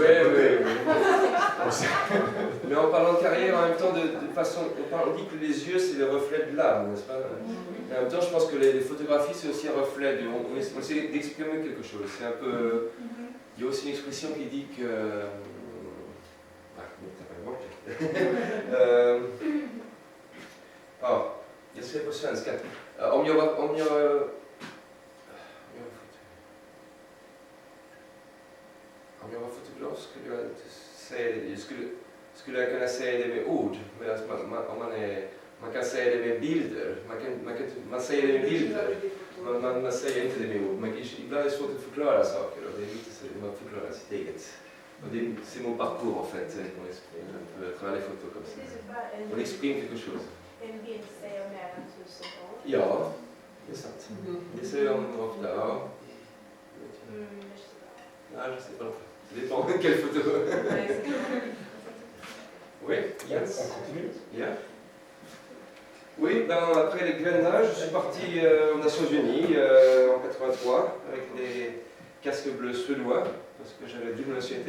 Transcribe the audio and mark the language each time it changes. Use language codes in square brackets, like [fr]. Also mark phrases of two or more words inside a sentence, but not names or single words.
[fr] oui, à côté. Mais en parlant de carrière, en même temps, de façon, on dit que les yeux, c'est le reflet de l'âme, n'est-ce pas? Mais en même temps, je pense que les photographies, c'est aussi un reflet, on essaie d'exprimer quelque chose. C'est un peu... Il y a aussi une expression qui dit que... [sv] jag ser på svenska. Om jag var fotograf skulle jag inte säga det. Skulle jag kunna säga det med ord. Medan man kan säga det med bilder. Man säger det med bilder. Man säger inte det med ord. Ibland är det svårt att förklara saker. Och det är lite så att man förklarar sitt eget. Och [fr] c'est mon parcours en fait, qu'on exprime un peu à travers les photos comme ça. On exprime quelque chose. [sv] En bild säger mer än 1000 ord. Ja, det är sant. Det säger de ofta, ja. [fr] Ah, je sais pas. Ça dépend de quelle photo. Oui, Jens. On continue? Yeah. Oui, ben, après les grenades, je suis parti aux Nations Unies en 83 avec les casques bleus suédois parce que j'avais double nationalité.